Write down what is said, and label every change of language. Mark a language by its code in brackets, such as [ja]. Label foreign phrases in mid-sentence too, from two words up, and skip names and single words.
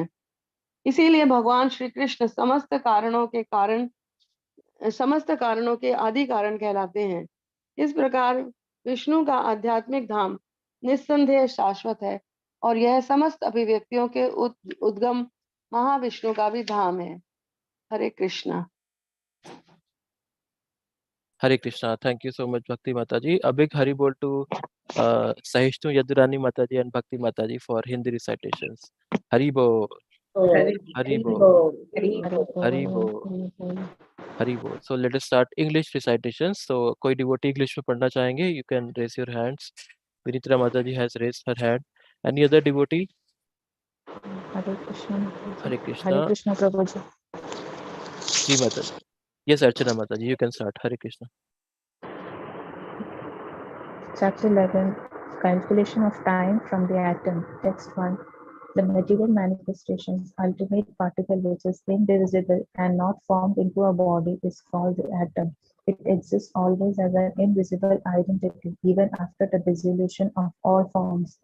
[hi] इसीलिए भगवान श्री कृष्ण समस्त कारणों के आदि कारण कहलाते हैं। इस प्रकार विष्णु का आध्यात्मिक धाम निस्संदेह शाश्वत है और यह समस्त अभिव्यक्तियों के उद्गम महाविष्णु का भी धाम है। हरे कृष्णा। हरे कृष्णा। [en] thank you so much [hi] भक्ति माता जी। [en] A big [hi] हरि बोल [en] टू सहिष्णु यदुरानी [hi] माता जी [en] and भक्ति [hi] माता जी [en] for Hindi recitations. [hi] हरि बोल, हरि बोल, हरि बोल, हरि बोल। [en] So let us start English recitations. [hi] So कोई devotee English में पढ़ना चाहेंगे? [en] You can raise your hands. Vinitra [hi] माता जी [en] has raised her hand. Any other devotee? [hi] हरे कृष्ण हरे कृष्णा। प्रभु जी। जी माता जी। Yes, अर्चना माता जी, [en] you can start. [hi] हरे कृष्णा। [en] Chapter 11, Calculation of Time from the Atom. Text 1. The material manifestation's ultimate particle, which is indivisible and not formed into a body, is called the atom. It exists always as an invisible identity, even after the dissolution of all forms.